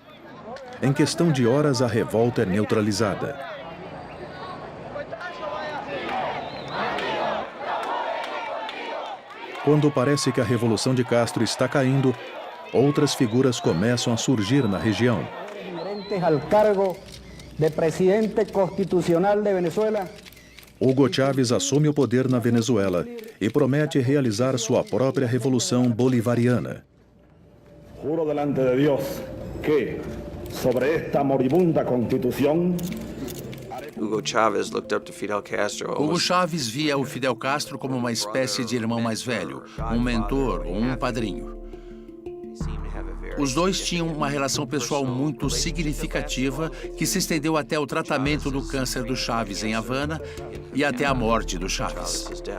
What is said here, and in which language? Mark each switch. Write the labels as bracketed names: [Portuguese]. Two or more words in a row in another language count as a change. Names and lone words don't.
[Portuguese] Em questão de horas, a revolta é neutralizada. Quando parece que a revolução de Castro está caindo, outras figuras começam a surgir na região. [Spanish] Al cargo de presidente constitucional de Venezuela. [Portuguese] Hugo Chávez assume o poder na Venezuela e promete realizar sua própria revolução bolivariana. [Spanish] Juro delante de Dios que sobre esta moribunda constituição [English] Hugo Chávez looked up to Fidel Castro. [Portuguese] Hugo Chávez via o Fidel Castro como uma espécie de irmão mais velho, um mentor ou um padrinho. Os dois tinham uma relação pessoal muito significativa que se estendeu até o tratamento do câncer do Chávez em Havana e até a morte do Chávez.